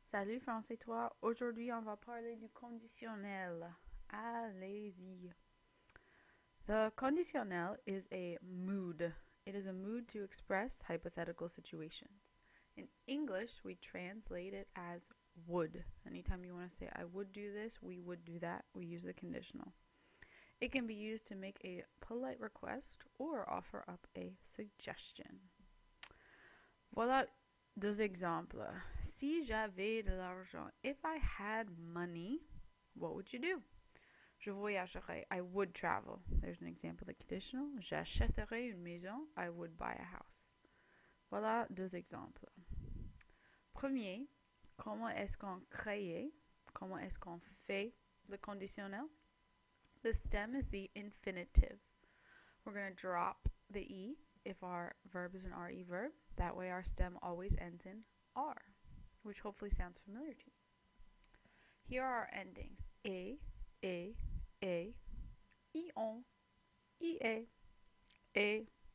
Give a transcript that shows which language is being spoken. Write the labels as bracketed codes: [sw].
[fr] Salut Français toi, aujourd'hui on va parler du conditionnel. Allez-y. [en] The conditionnel is a mood. It is a mood to express hypothetical situations. In English, we translate it as would. Anytime you want to say I would do this, we would do that, we use the conditional. It can be used to make a polite request or offer up a suggestion. Voilà deux exemples. Si j'avais de l'argent, if I had money, what would you do? Je voyagerais. I would travel. There's an example of the conditional. [fr] J'achèterais une maison. I would buy a house. Voilà deux exemples. Premier, comment est-ce qu'on crée? Comment est-ce qu'on fait le conditionnel? [en] The stem is the infinitive. We're going to drop the E if our verb is an RE verb. That way our stem always ends in R, which hopefully sounds familiar to you. Here are our endings. A, ion, a.